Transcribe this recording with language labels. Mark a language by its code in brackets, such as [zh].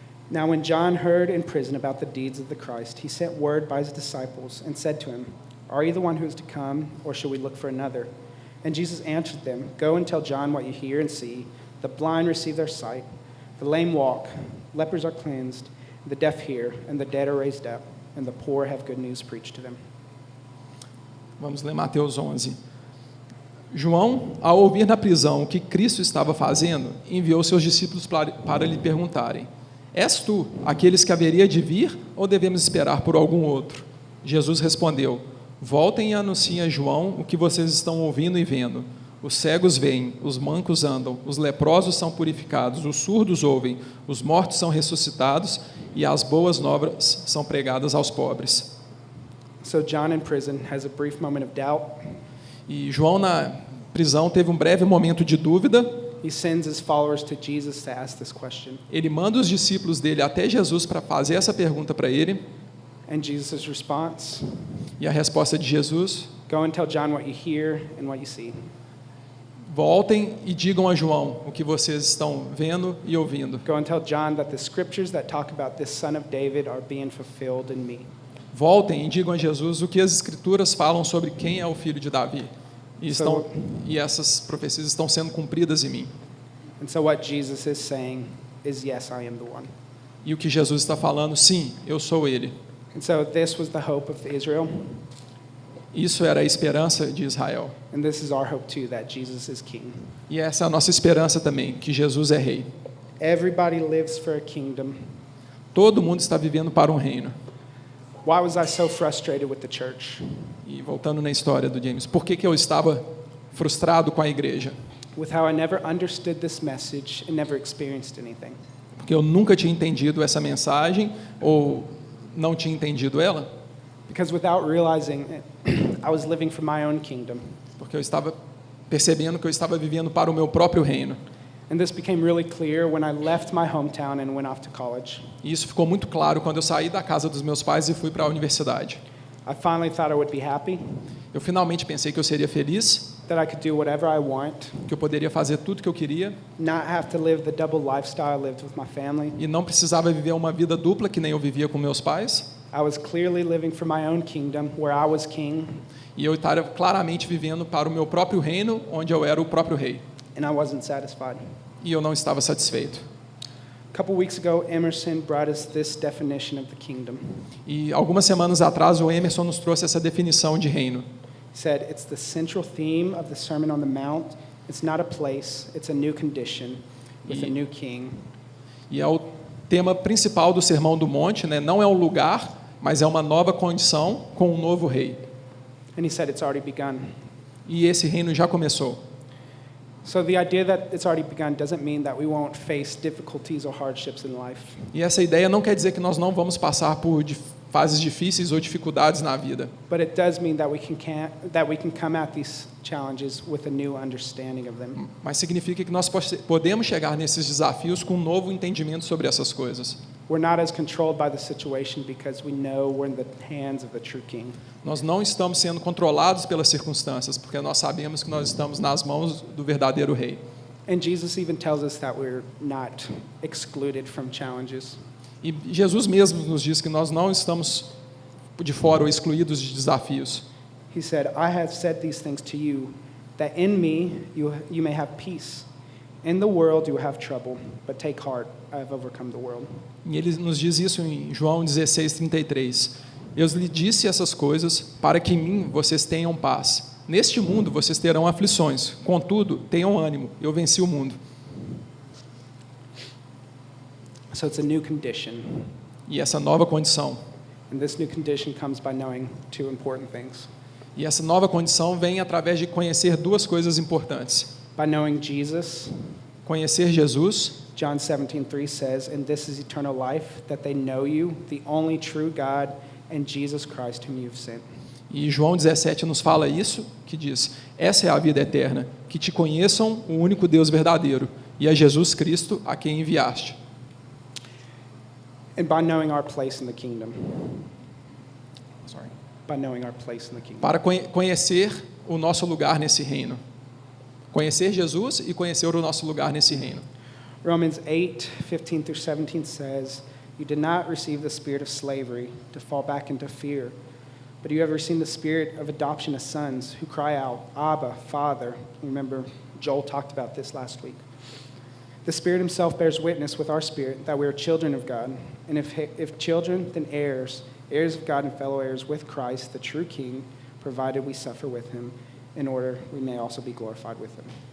[en] Now when John heard in prison about the deeds of the Christ, he sent word by his disciples and said to him, Are you the one who is to come, or shall we look for another? And Jesus answered them, Go and tell John what you hear and see. The blind receive their sight, the lame walk, lepers are cleansed, the deaf hear, and the dead are raised up, and the poor have good news preached to them. [pt] Vamos ler Mateus 11. João, ao ouvir na prisão o que Cristo estava fazendo, enviou seus discípulos para lhe perguntarem, És tu aqueles que haveria de vir, ou devemos esperar por algum outro? Jesus respondeu, Voltem e anunciem a João o que vocês estão ouvindo e vendo. Os cegos veem, os mancos andam, os leprosos são purificados, os surdos ouvem, os mortos são ressuscitados e as boas novas são pregadas aos pobres. [en] So John in prison has a brief moment of doubt. [pt] E João na prisão teve um breve momento de dúvida. [en] He sends his followers to Jesus to ask this question. [pt] Ele manda os discípulos dele até Jesus para fazer essa pergunta para ele. [en] And Jesus' response, [pt] E a resposta de Jesus, [en] Go and tell John what you hear and what you see. [pt] voltem e digam a João o que vocês estão vendo e ouvindo. [en] Go and tell John that the scriptures that talk about this son of David are being fulfilled in me. [pt] Voltem e digam a Jesus o que as escrituras falam sobre quem é o filho de Davi. E essas profecias estão sendo cumpridas em mim. [en] And so what Jesus is saying is, yes, I am the one. [pt] E o que Jesus está falando, sim, eu sou ele. [en] And so this was the hope of Israel. [pt] Isso era a esperança de Israel. [en] And this is our hope too, that Jesus is king. [pt] E essa é a nossa esperança também, que Jesus é rei. [en] Everybody lives for a kingdom. [pt] Todo mundo está vivendo para um reino. [en] Why was I so frustrated with the church? [pt] E voltando na história do James, por que eu estava frustrado com a igreja? [en] With how I never understood this message and never experienced anything. [pt] porque eu nunca tinha entendido essa mensagem ou não tinha entendido ela, [en] Because without realizing it, I was living for my own kingdom. [pt] porque eu estava percebendo que eu estava vivendo para o meu próprio reino. [en] And this became really clear when I left my hometown and went off to college. [pt] E isso ficou muito claro quando eu saí da casa dos meus pais e fui para a universidade. [en] I finally thought I would be happy, [pt] Eu finalmente pensei que eu seria feliz, [en] that I could do whatever I want, [pt] que eu poderia fazer tudo que eu queria [en] not have to live the double lifestyle I lived with my family. [pt] e não precisava viver uma vida dupla que nem eu vivia com meus pais. [en] I was clearly living for my own kingdom, where I was king, [pt] E eu estava claramente vivendo para o meu próprio reino, onde eu era o próprio rei. [en] and I wasn't satisfied. [pt] E eu não estava satisfeito. [en] A couple weeks ago, Emerson brought us this definition of the kingdom. [pt] E algumas semanas atrás o Emerson nos trouxe essa definição de reino. [en] He said, it's the central theme of the Sermon on the Mount. It's not a place, it's a new condition with a new king. [pt] E é o tema principal do Sermão do Monte, né? Não é um lugar, mas é uma nova condição com um novo rei. [en] And he said it's already begun. [pt] E esse reino já começou. [en] So the idea that it's already begun doesn't mean that we won't face difficulties or hardships in life. [pt] E essa ideia não quer dizer que nós não vamos passar por fases difíceis ou dificuldades na vida. [en] But it does mean that we can come at these challenges with a new understanding of them. [pt] Mas significa que nós podemos chegar nesses desafios com um novo entendimento sobre essas coisas. [en] We're not as controlled by the situation because we know we're in the hands of the true king. [pt] Nós não estamos sendo controlados pelas circunstâncias, porque nós sabemos que nós estamos nas mãos do verdadeiro rei. [en] And Jesus even tells us that we're not excluded from challenges. [pt] E Jesus mesmo nos diz que nós não estamos de fora ou excluídos de desafios. [en] He said, I have said these things to you, that in me you may have peace. In the world you will have trouble, but take heart, I have overcome the world. [pt] E ele nos diz isso em João 16:33. Eu lhe disse essas coisas para que em mim vocês tenham paz. Neste mundo vocês terão aflições, contudo, tenham ânimo, eu venci o mundo. [en] So it's a new condition. [pt] E essa nova condição. [en] And this new condition comes by knowing two important things. [pt] E essa nova condição vem através de conhecer duas coisas importantes. [en] By knowing Jesus, [pt] Conhecer Jesus, [en] John 17:3 says, and this is eternal life, that they know you, the only true God, and Jesus Christ whom you've sent. [pt] e João 17 nos fala isso, que diz: essa é a vida eterna, que te conheçam o único Deus verdadeiro, e a Jesus Cristo a quem enviaste. [en] And by knowing our place in the kingdom. Sorry. By knowing our place in the kingdom. [pt] Para conhecer o nosso lugar nesse reino. Conhecer Jesus e conhecer o nosso lugar nesse reino. [en] Romans 8:15-17 says, you did not receive the spirit of slavery to fall back into fear, but you have received the spirit of adoption as sons who cry out, Abba, Father. Remember, Joel talked about this last week. The Spirit himself bears witness with our spirit that we are children of God, and if children, then heirs, heirs of God and fellow heirs with Christ, the true King, provided we suffer with him, in order we may also be glorified with him.